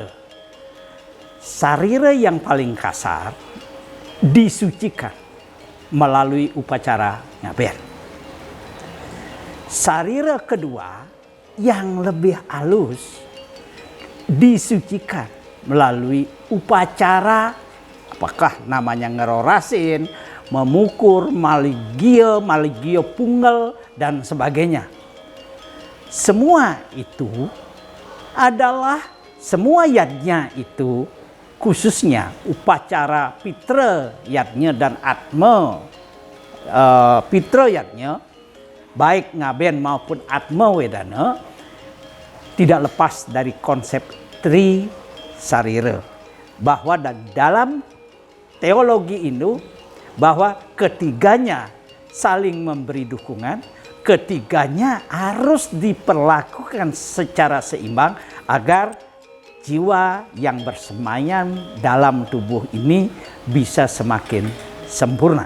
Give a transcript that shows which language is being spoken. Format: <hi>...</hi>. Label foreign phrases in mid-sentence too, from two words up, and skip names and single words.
<id>Sarira yang paling kasar disucikan melalui upacara ngaben. Sarira kedua yang lebih halus disucikan melalui upacara, apakah namanya ngerorasin, memukur, maligio punggel, dan sebagainya. Semua itu adalah, semua yadnya itu, khususnya upacara pitra yadnya dan atma pitra yadnya, baik ngaben maupun atma wedana, tidak lepas dari konsep tri sarira, bahwa dalam teologi Hindu bahwa ketiganya saling memberi dukungan, ketiganya harus diperlakukan secara seimbang agar jiwa yang bersemayam dalam tubuh ini bisa semakin sempurna.</id>